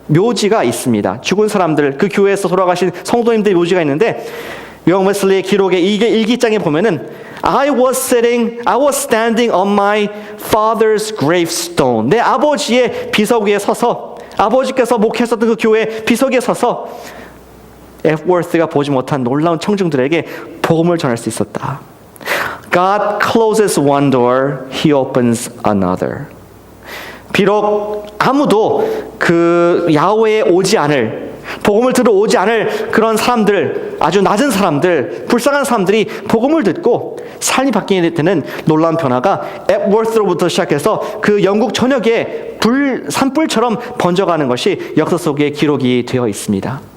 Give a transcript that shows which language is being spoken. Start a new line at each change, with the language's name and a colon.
Korean: 묘지가 있습니다. 죽은 사람들, 그 교회에서 돌아가신 성도님들의 묘지가 있는데 요한 웨슬리의 기록에 이게 일기장에 보면은
English: I was standing on my father's gravestone.
Korean: 내 아버지의 비석 위에 서서, 아버지께서 목회했었던 그 교회 비석 위에 서서 앱워스가 보지 못한 놀라운 청중들에게 복음을 전할 수 있었다.
English: God closes one door, He opens another.
Korean: 비록 아무도 그 야훼에 오지 않을, 복음을 들어 오지 않을 그런 사람들, 아주 낮은 사람들, 불쌍한 사람들이 복음을 듣고 삶이 바뀌게 되는 놀라운 변화가 앱워스로부터 시작해서 그 영국 전역에 산불처럼 번져가는 것이 역사 속에 기록이 되어 있습니다.